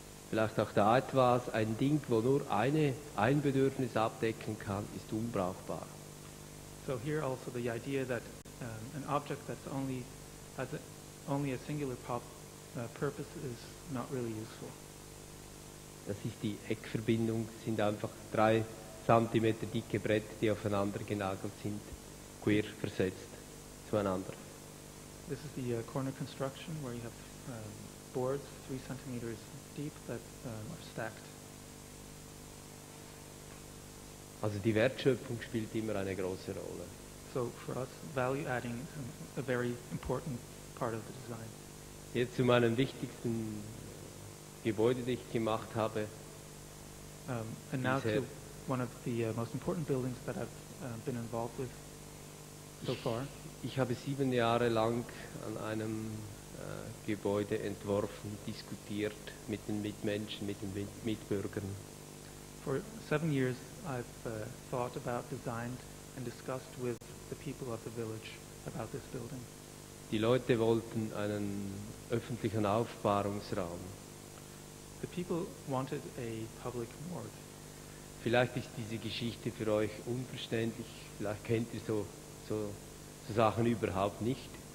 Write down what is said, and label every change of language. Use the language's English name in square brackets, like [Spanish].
[German] Vielleicht auch da etwas, ein Ding, wo nur ein Bedürfnis abdecken kann, ist unbrauchbar. [English] So here also the idea that an object that's has only a singular purpose is not really useful. [German] Das ist die Eckverbindung, sind einfach 3 Zentimeter dicke Bretter, die aufeinander genagelt sind, quer versetzt zueinander. [English] This is the corner construction where you have boards 3 centimeters deep that are stacked. [German] Also die Wertschöpfung spielt immer eine große Rolle. [English] So for us, value adding is a very important part of the design. [German] Jetzt zu meinem wichtigsten Gebäude, das ich gemacht habe. [English] And now to one of the most important buildings that I've been involved with so far. [German] Ich habe 7 Jahre lang an einem Gebäude entworfen, diskutiert mit den Mitmenschen, mit den Mitbürgern. [English] For 7 years I've thought about, designed and discussed with the people of the village about this building. [German] Die Leute wollten einen öffentlichen Aufbahrungsraum. [English] The people wanted a public morgue. [German] Vielleicht ist diese Geschichte für euch unverständlich, vielleicht kennt ihr so Sachen überhaupt nicht.